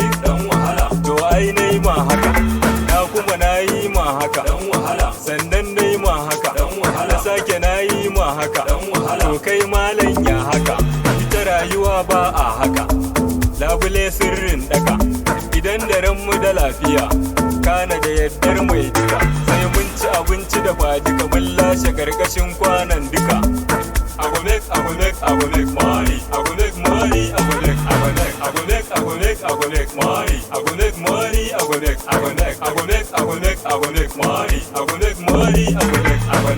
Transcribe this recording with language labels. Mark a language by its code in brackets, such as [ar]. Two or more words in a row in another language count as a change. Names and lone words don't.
[ha] To ai nayi ma haka, na kuma nayi ma haka, sannan nayi ma haka, na sake nayi ma haka. To kai malam ya haka, ita rayuwa ba a haka. Labule sirrin daka, idan da ranmu da lafiya, kana da yaddar mai duka. Sai mun ci abinci da ba duka, mun lashe karkashin kwanan duka. [pcm] I go make money. I go make money. I go make money. I go make money. I go make money. I go make money. I go make money. I go make money. I go make money. I go make money. I go make money. I go make